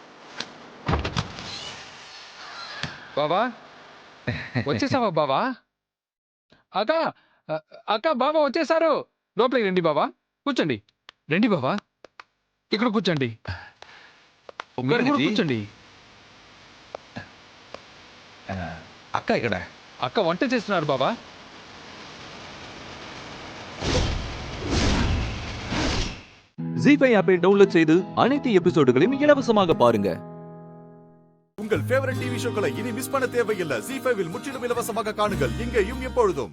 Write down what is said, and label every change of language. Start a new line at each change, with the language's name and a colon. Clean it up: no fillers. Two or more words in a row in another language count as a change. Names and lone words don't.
Telugu: బావా వచ్చేసావా బావా? అక్క అక్క బాబా వచ్చేసారు. లోపలికి రండి బాబా, కూర్చోండి. రండి బాబా, ఇక్కడ కూర్చోండి. మీరు కూడా కూర్చోండి. అక్క ఇక్కడ. అక్క వంట చేస్తున్నారు బాబా.
Tamil: ஜி5
English: app download
Tamil: செய்து அனைத்து எபிசோடுகளையும் இலவசமாக பாருங்க. உங்கள்
English: favorite TV shows
Tamil: இனி மிஸ் பண்ண தேவையில்லை. ஜி5ல் முற்றிலும் இலவசமாக காணுங்கள் இங்கேயும் எப்பொழுதும்.